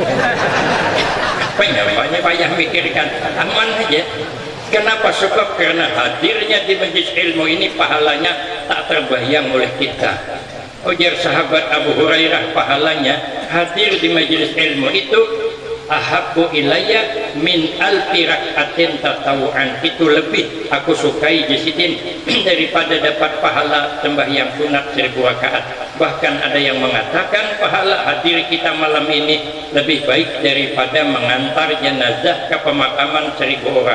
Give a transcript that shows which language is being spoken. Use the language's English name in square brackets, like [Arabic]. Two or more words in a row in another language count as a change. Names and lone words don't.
[Banjar] Banyak payah mikirkan, aman aja. Kenapa? Sebab karena hadirnya di majelis ilmu ini pahalanya tak terbayang oleh kita. Ujar sahabat Abu Hurairah, pahalanya hadir di majelis ilmu itu [Arabic] أحب إلي من ألف ركعة تطوعا. [Banjar] Itu lebih aku sukai jasidin daripada dapat pahala sembahyang sunat 1000 rakaat. Bahkan ada yang mengatakan pahala hadir kita malam ini lebih baik daripada mengantar jenazah ke pemakaman 1000 orang.